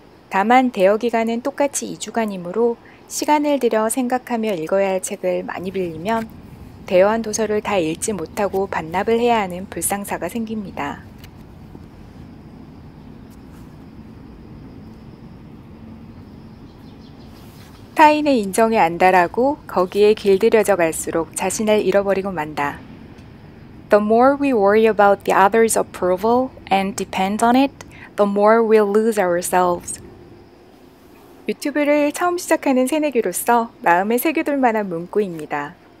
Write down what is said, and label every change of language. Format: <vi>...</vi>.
<ko>다만 대여 기간은 똑같이 2주간이므로 시간을 들여 생각하며 읽어야 할 책을 많이 빌리면 대여한 도서를 다 읽지 못하고 반납을 해야 하는 불상사가 생깁니다. 타인의 인정에 안달하고 거기에 길들여져 갈수록 자신을 잃어버리고 만다.</ko> <en>The more we worry about the other's approval and depend on it, the more we'll lose ourselves.</en> <ko>유튜브를 처음 시작하는 새내기로서 마음에 새겨둘 만한 문구입니다.</ko>